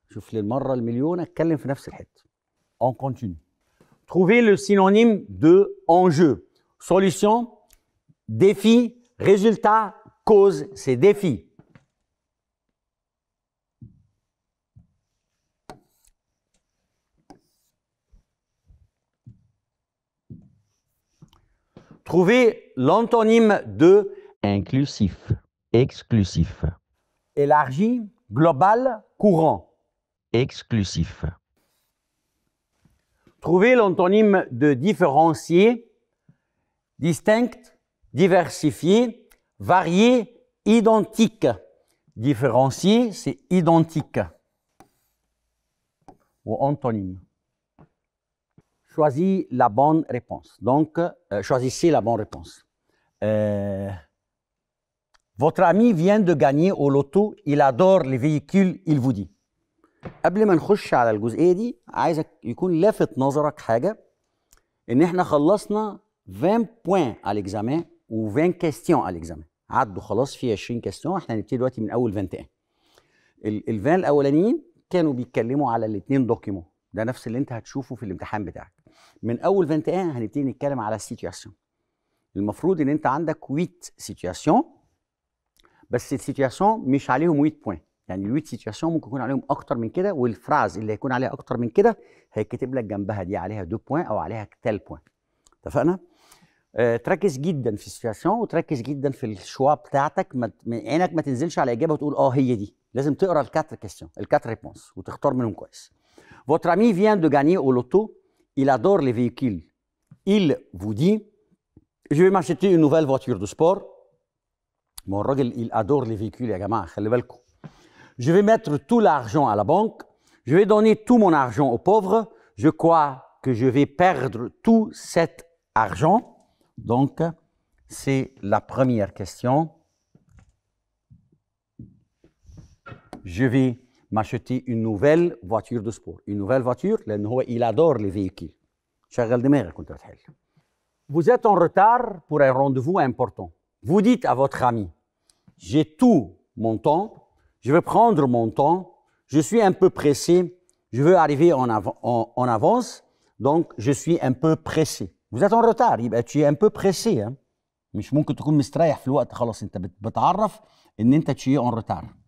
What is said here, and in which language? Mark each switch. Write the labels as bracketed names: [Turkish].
[Arabic] شوف لي المرة المليون اتكلم في نفس الحتة. [French] On continue. Trouvez le synonyme de enjeu. Solution, défi, résultat, cause, c'est défi. Trouvez l'antonyme de inclusif, exclusif, élargi, global, courant. exclusif, Trouvez l'antonyme de différencié, distinct, diversifié, varié, identique. Différencié, c'est identique. Ou antonyme. Choisis la bonne réponse. Donc, choisissez la bonne réponse. Votre ami vient de gagner au loto, il adore les véhicules, il vous dit. [Arabic] قبل ما نخش على الجزئيه دي عايزك يكون لافت نظرك حاجه ان احنا خلصنا 20 بوين على الاكزامان و20 كيستيون على الاكزامان عدوا خلاص في 20 كيستيون احنا هنبتدي دلوقتي من اول 21 ال20 الاولانيين كانوا بيتكلموا على الاثنين دوكيمون ده نفس اللي انت هتشوفه في الامتحان بتاعك من اول 21 هنبتدي نتكلم على السيتواسيون المفروض ان انت عندك 8 سيتواسيون بس السيتواسيون مش عليهم 8 بوين يعني ال 8 سيتواسيون ممكن يكون عليهم اكتر من كده والفراز اللي هيكون عليها اكتر من كده هيتكتب لك جنبها دي عليها 2 بوين او عليها 3 بوين اتفقنا؟ تركز جدا في السيتواسيون وتركز جدا في الشوا بتاعتك عينك ما تنزلش على اجابه وتقول هي دي لازم تقرا الكاتر كيستيون الكاتر ريبونس وتختار منهم كويس. [French] Votre ami vient de gagner au loto, il adore les véhicules. Il vous dit je vais m'acheter une nouvelle voiture de sport. [Arabic] ما هو الراجل [French] il adore les véhicules [Arabic] يا جماعه خلي بالكم. [French] Je vais mettre tout l'argent à la banque. Je vais donner tout mon argent aux pauvres. Je crois que je vais perdre tout cet argent. Donc, c'est la première question. Je vais m'acheter une nouvelle voiture de sport. Une nouvelle voiture, [Arabic] لأن هو [French] il adore les véhicules. [Arabic] شغل دماغك وانت بتحل. [French] Vous êtes en retard pour un rendez-vous important. Vous dites à votre ami, j'ai tout mon temps. Je vais prendre mon temps, je suis un peu pressé, je veux arriver en avance, donc je suis un peu pressé. Vous êtes en retard, [Arabic] يبقى [French] tu es un peu pressé. hein? [Arabic] مش ممكن تكون مستريح في الوقت خلاص انت بتعرف ان انت [French] tu es en retard.